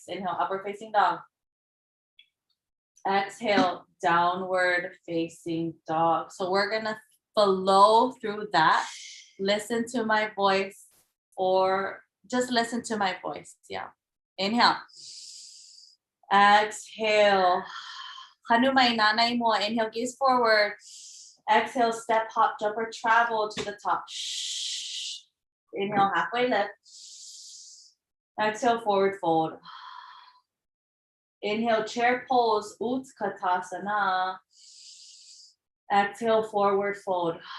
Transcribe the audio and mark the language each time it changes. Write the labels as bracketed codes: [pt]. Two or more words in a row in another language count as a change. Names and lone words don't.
[en] Inhale, upward facing dog. Exhale, downward facing dog. So we're gonna flow through that listen to my voice or just listen to my voice. Yeah. Inhale. Exhale. Hanumai nanai mo. Inhale, gaze forward. Exhale, step, hop, jump, or travel to the top. Inhale, halfway lift. Exhale, forward fold. Inhale, chair pose, Utkatasana. Exhale, forward fold.